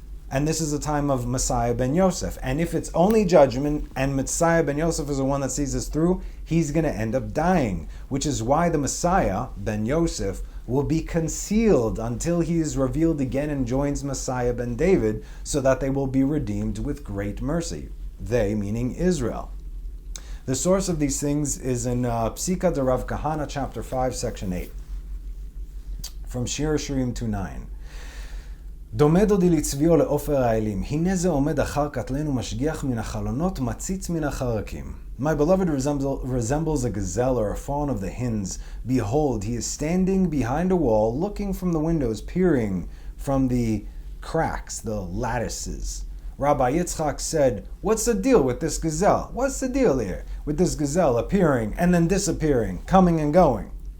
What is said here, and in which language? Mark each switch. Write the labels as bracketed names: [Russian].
[English] And this is a time of Messiah ben Yosef. And if it's only judgment and Messiah ben Yosef is the one that sees us through, he's going to end up dying, which is why the Messiah ben Yosef will be concealed until he is revealed again and joins Messiah ben David, so that they will be redeemed with great mercy. They, meaning Israel. The source of these things is in Psika de Rav Kahana, chapter 5, section 8, from Shir Shirim 2:9. [Hebrew] דומה דודי לצביעו לעופר האלים, הנה זה עומד אחר קטלנו משגיח מן החלונות, מציץ מן החרקים. [English] My beloved resembles a gazelle or a fawn of the hills. Behold, he is standing behind a wall, looking from the windows, peering from the cracks, the lattices. Rabbi Yitzchak said, what's the deal with this gazelle? What's the deal here with this gazelle appearing and then disappearing, coming and going?